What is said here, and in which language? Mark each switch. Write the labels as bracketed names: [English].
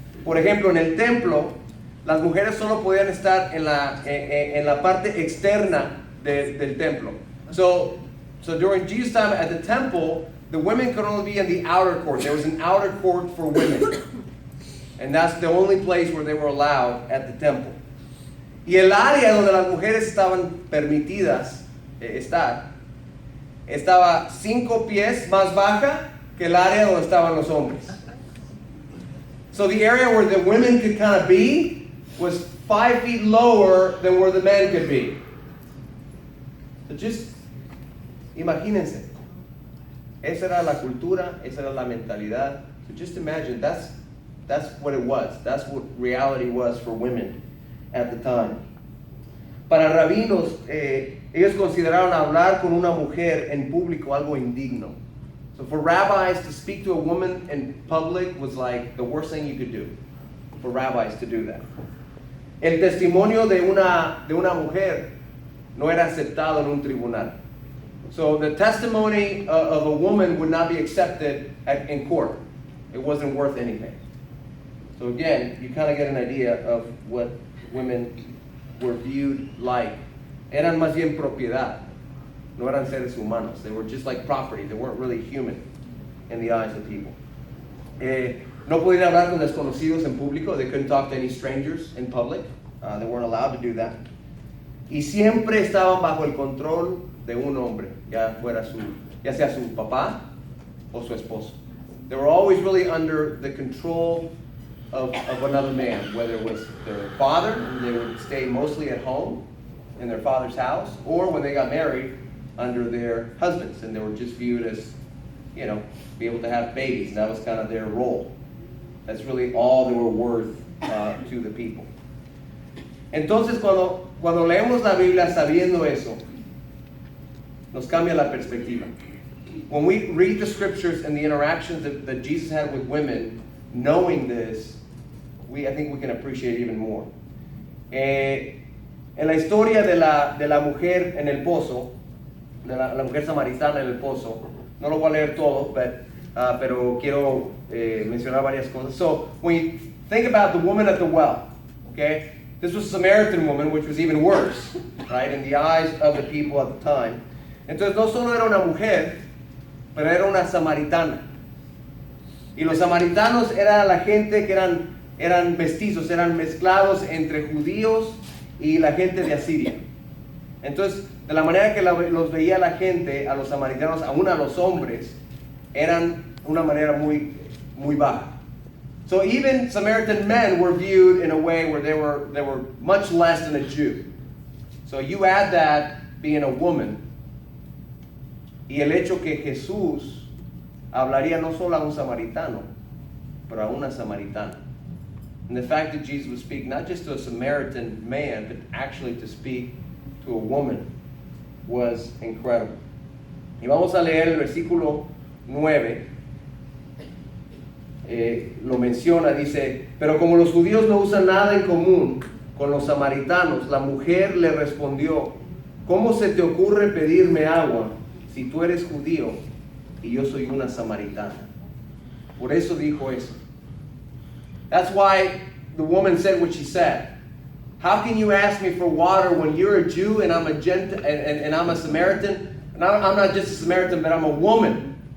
[Spanish] Por ejemplo, en el templo, las mujeres solo podían estar en la parte externa del templo. [English] So during Jesus' time at the temple, the women could only be in the outer court. There was an outer court for women. And that's the only place where they were allowed at the temple. [Spanish] Y el área donde las mujeres estaban permitidas estar, estaba 5 pies más baja que el área donde estaban los hombres. [English] So the area where the women could kind of be was 5 feet lower than where the men could be. So just [Spanish] imagínense. Esa era la cultura, esa era la mentalidad. [English] So just imagine, that's what it was. That's what reality was for women at the time. [Spanish] Para rabinos, ellos consideraron hablar con una mujer en público algo indigno. [English] So for rabbis to speak to a woman in public was like the worst thing you could do. For rabbis to do that. [Spanish] El testimonio de una mujer no era aceptado en un tribunal. [English] So the testimony of a woman would not be accepted in court. It wasn't worth anything. So again, you kind of get an idea of what women were viewed like. [Spanish] Eran más bien propiedad. No eran seres humanos. [English] They were just like property. They weren't really human in the eyes of people. [Spanish] No podían hablar con desconocidos en público. [English] They couldn't talk to any strangers in public. They weren't allowed to do that. [Spanish] Y siempre estaban bajo el control de un hombre, ya sea su papá o su esposo. [English] They were always really under the control of another man, whether it was their father, they would stay mostly at home in their father's house, or when they got married, under their husbands, and they were just viewed as, be able to have babies, and that was kind of their role. That's really all they were worth to the people. [Spanish] Entonces, cuando leemos la Biblia sabiendo eso, nos cambia la perspectiva. [English] When we read the scriptures and the interactions that Jesus had with women, knowing this, I think we can appreciate it even more. [Spanish] En la historia de la mujer en el pozo, de la mujer samaritana en el pozo, no lo voy a leer todo, pero quiero mencionar varias cosas. [English] So, when you think about the woman at the well, okay, this was a Samaritan woman, which was even worse, right, in the eyes of the people at the time. [Spanish] Entonces, no solo era una mujer, pero era una samaritana. Y los samaritanos era la gente que eran mestizos, eran mezclados entre judíos y la gente de Asiria. Entonces, de la manera que los veía la gente, a los samaritanos, aún a los hombres, eran una manera muy, muy baja. [English] So even Samaritan men were viewed in a way where they were much less than a Jew. So you add that being a woman, [Spanish] y el hecho que Jesús hablaría no solo a un samaritano, pero a una samaritana. [English] And the fact that Jesus would speak not just to a Samaritan man, but actually to speak to a woman was incredible. [Spanish] Y vamos a leer el versículo 9. Lo menciona, dice, pero como los judíos no usan nada en común con los samaritanos, la mujer le respondió, ¿cómo se te ocurre pedirme agua si tú eres judío y yo soy una samaritana? Por eso dijo eso. [English] That's why the woman said what she said. How can you ask me for water when you're a Jew and I'm a Gentile and I'm a Samaritan? And I'm not just a Samaritan, but I'm a woman.